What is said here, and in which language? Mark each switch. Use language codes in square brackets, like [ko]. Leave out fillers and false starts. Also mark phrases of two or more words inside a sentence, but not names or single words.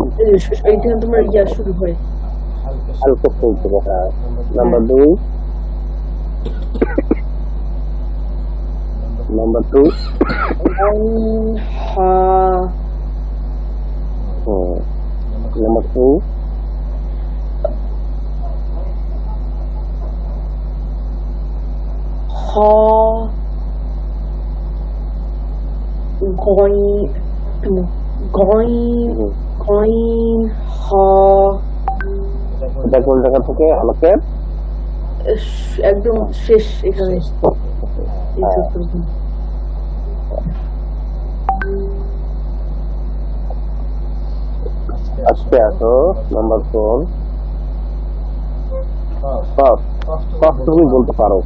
[bn] এইখানে তোমার ইয়া শুরু হয় হালকা শুরু থেকে হ্যাঁ নাম্বার 2 নাম্বার 2 হা নাম্বার 2 ha going ha এটা কোন জায়গা থেকে হালকের একদম শেষ এখানে আজকে আসো নাম্বার 4 ফার্স্ট তুমি বলতে পারো